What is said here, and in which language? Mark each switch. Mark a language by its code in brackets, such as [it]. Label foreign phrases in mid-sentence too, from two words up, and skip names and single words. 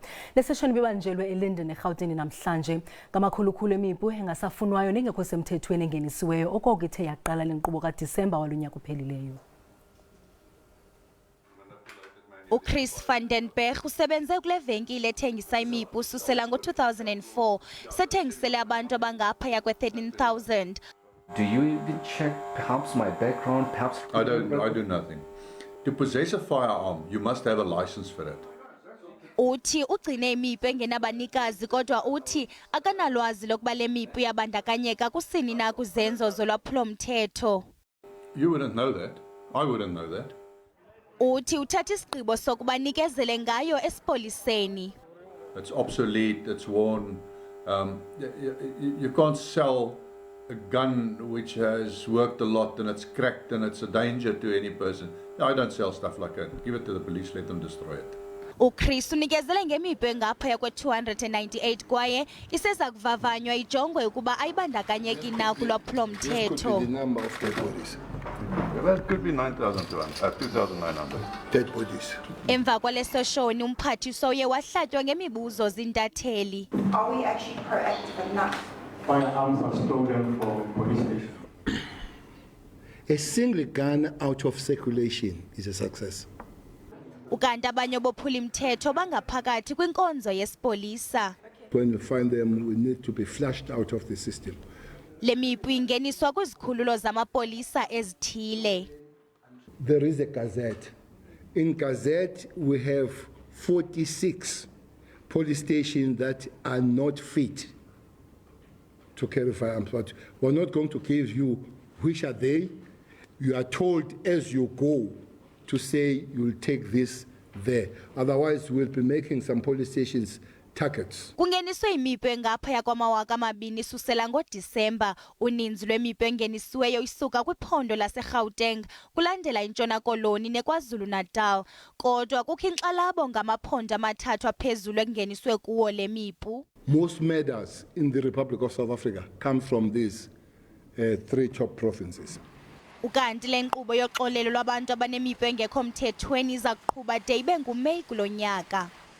[xh] Le seshoni ibibanjelwe eLinden eRhawutini namhlanje. Ngamakhulukhulu emipu engasafunwayo nengekho semthethweni engenisiweyo okoko ithe yaqala le nkqubo kaDisemba walunyaka uphelileyo. Chris van den Berg usebenze kule venkile ethengisa imipu susela ngo-2004 sethengisele abantu abangaphaya kwe-13,000. [en] Do you even check perhaps my background, perhaps? I do nothing. To possess a firearm, you must have a license for it. [xh] Uthi ugcine imipu engenabanikazi kodwa uthi akanalwazi lokuba le mipu yabandakanyeka kusini na kuzenzo zolwaphulomthetho. [en] You wouldn't know that. I wouldn't know that. [xh] Uthi uthatha isigqibo sokuba nikezele ngayo esipoliseni. [en] It's obsolete, it's worn. You can't sell a gun which has worked a lot and it's cracked and it's a danger to any person. I don't sell stuff like that. Give it to the police, let them destroy it. [xh] Chris unikezele ngemipu engaphaya kwe-298 kwaye iseza kuvavanywa ijongwe ukuba ayibandakanyeki na kulwaphulomthetho. [en] Well, it could be 2,900. Dead bodies. [xh] Emva kwale seshoni umphathiswa uye wahlatywa ngemibuzo zintatheli. [en] Are we actually proactive enough? Firearms are stolen from police station. A single gun out of circulation is a success. [xh] Ukanti abanye bophula imthetho bangaphakathi kwinkonzo yesipolisa. [en] When we find them, we need to be flushed out of the system. [xh] Le mipu ingeniswa kwizikhululo zamapolisa ezithile. [en] There is a gazette. In gazette, we have 46 police stations that are not fit to carry firearms. But we're not going to give you which are they. You are told as you go to say you'll take this there. Otherwise, we'll be making some police stations targets. [xh] Kungeniswe imipu engaphaya kwama-2,000 susela ngoDisemba. Uninzi lwemipu engenisiweyo isuka kwiphondo laseGauteng kulandela intshona koloni neKwaZulu Natal. Kodwa kukho inkxalabo ngamaphondo amathathu aphezulu ekungeniswe kuwo le mipu. [en] Most murders in the Republic of South Africa come from these three top provinces. [xh] Ukanti le nkqubo yoxolelo lwabantu abanemipu engekho mthethweni iza kuqhuba de ibe nguMeyi kulo nyaka.